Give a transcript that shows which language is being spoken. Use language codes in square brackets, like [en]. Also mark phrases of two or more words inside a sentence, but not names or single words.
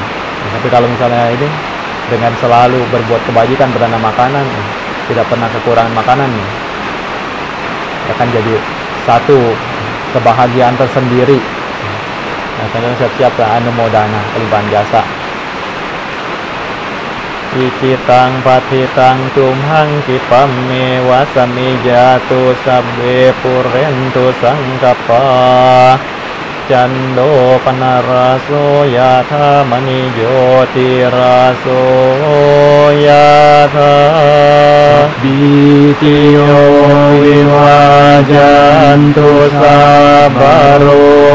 [id] Tapi kalau misalnya ini dengan selalu berbuat kebajikan pada makanan, tidak pernah kekurangan makanan, akan jadi satu kebahagiaan tersendiri. Nah, kalian siap-siap anumodana kelimpahan jasa. [pi] Icitang patitang tumhang kipame wasami jatu sabbe purentu sangkapa cando panaraso yatha mani joti raso yatha bitiyo vivajantu sabaro